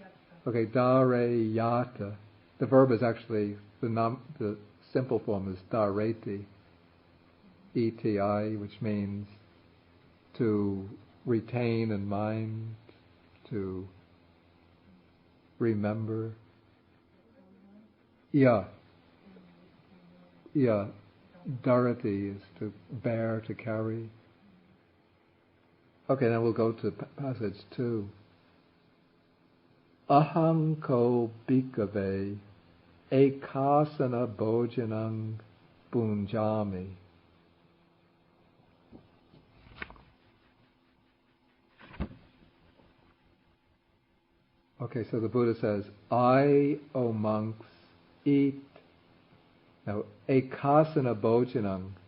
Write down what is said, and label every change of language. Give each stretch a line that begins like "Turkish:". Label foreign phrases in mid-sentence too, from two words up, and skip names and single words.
English: The verb is actually, the simple form is dareti, eti, which means to retain in mind, to remember. Yeah, dareti is to bear, to carry. Okay, now we'll go to passage 2.
Pali: Aham ko bhikkhave ekasana bhojanang bunjami.
English: Okay, so the Buddha says, I, O monks, eat. Now,
Pali: ekasana bhojanang.